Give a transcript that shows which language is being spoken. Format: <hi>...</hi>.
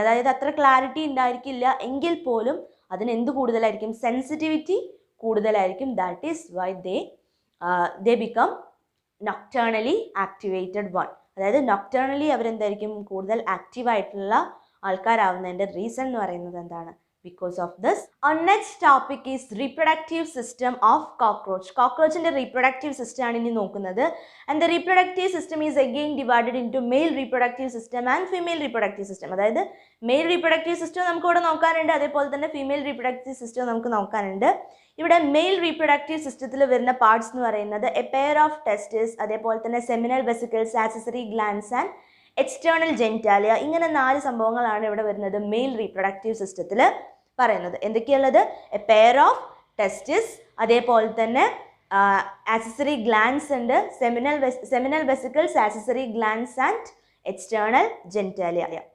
<ml>അതായത് അത്ര ക്ലാരിറ്റി ഉണ്ടായിരിക്കില്ല. എങ്കിൽ പോലും അതിന് എന്ത് കൂടുതലായിരിക്കും, സെൻസിറ്റിവിറ്റി കൂടുതലായിരിക്കും.</ml> <en>That is why they become nocturnally activated one.</en> <ml>അതായത് നൊക്ടേണലി അവരെന്തായിരിക്കും, കൂടുതൽ ആക്റ്റീവായിട്ടുള്ള ആൾക്കാരാവുന്നതിൻ്റെ റീസൺ എന്ന് പറയുന്നത് എന്താണ്,</ml> <en>because of this. Our next topic is reproductive system of cockroach.</en> <ml>Cockroachന്റെ reproductive system ആണ് ഇനി നോക്കുന്നത്.</ml> <en>And the reproductive system is again divided into male reproductive system and female reproductive system.</en> <ml>അതായത് male reproductive system നമുക്ക് ഇവിടെ നോക്കാനുണ്ട്, അതേപോലെ തന്നെ female reproductive system നമുക്ക് നോക്കാനുണ്ട്. ഇവിടെ male reproductive systemത്തിൽ വരുന്ന പാർട്സ് എന്ന് പറയുന്നത്</ml> <en>a pair of testes,</en> <ml>അതേപോലെ തന്നെ seminal vesicles,</ml> <en>accessory glands and external genitalia.</en> <ml>ഇങ്ങനെ 4 സംഭവങ്ങളാണ് ഇവിടെ വരുന്നത് മെയിൽ റീപ്രൊഡക്റ്റീവ് സിസ്റ്റത്തിൽ പറയുന്നത്. എന്തൊക്കെയുള്ളത്, എ പെയർ ഓഫ് ടെസ്റ്റിസ്, അതേപോലെ തന്നെ ആക്സസറി ഗ്ലാൻസ് ഉണ്ട്, seminal vesicles, accessory glance and external genitalia.</ml>